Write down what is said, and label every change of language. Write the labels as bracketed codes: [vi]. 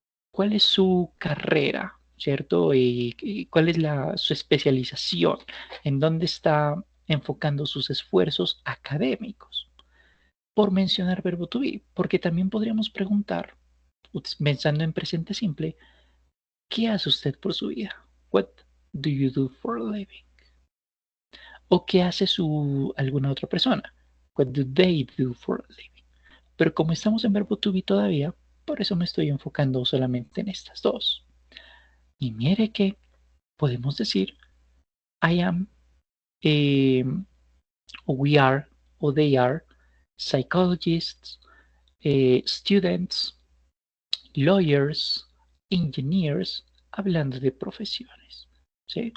[es] ¿Cuál es su carrera? ¿Cierto? Y cuál es su especialización? ¿En dónde está enfocando sus esfuerzos académicos? Por mencionar verbo to be, porque también podríamos preguntar, pensando en presente simple, ¿qué hace usted por su vida? [en] What do you do for a living? [es] ¿O qué hace alguna otra persona? [en] What do they do for a living? [es] Pero como estamos en verbo to be todavía, por eso me estoy enfocando solamente en estas dos. Y mire que podemos decir I am, eh, o we are, o they are, [en] psychologists, students, lawyers, engineers, [es] hablando de profesiones, ¿sí?